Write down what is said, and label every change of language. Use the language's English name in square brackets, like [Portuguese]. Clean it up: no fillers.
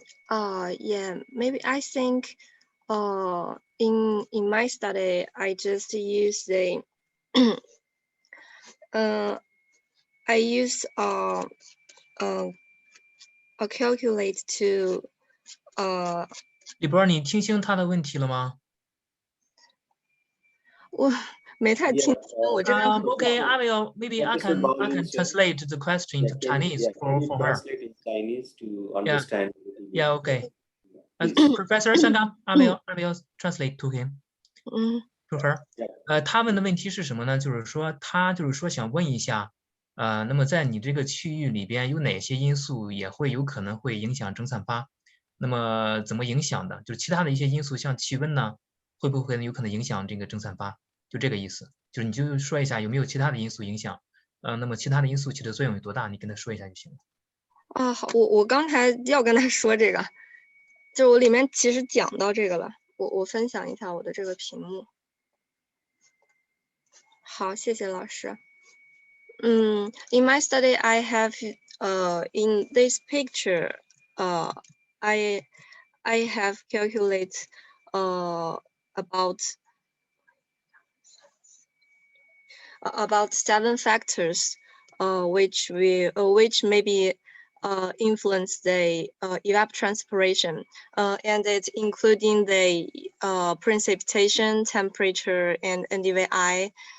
[English] Yeah, maybe I think in my study I just use the I use a calculate to [Chinese] 李波，你听清他的问题了吗？我没太听清，我这边。 [English] Okay, I will. Maybe I can translate the question into Chinese for her. Translate in Chinese to understand. Yeah. Okay. Professor Sangam, I will translate to him. To her. [Chinese] 他问的问题是什么呢？就是说想问一下，那么在你这个区域里边有哪些因素也会有可能会影响蒸散发？那么怎么影响的？就是其他的一些因素，像气温呢，会不会有可能影响这个蒸散发？就这个意思，就是你就说一下有没有其他的因素影响？那么其他的因素起的作用有多大？你跟他说一下就行了。好，我刚才要跟他说这个，就我里面其实讲到这个了，我分享一下我的这个屏幕。好，谢谢老师。 [English] In my study, I have in this picture, I have calculated about 7 factors, which maybe influence the evapotranspiration, and it's including the precipitation, temperature, and NDVI.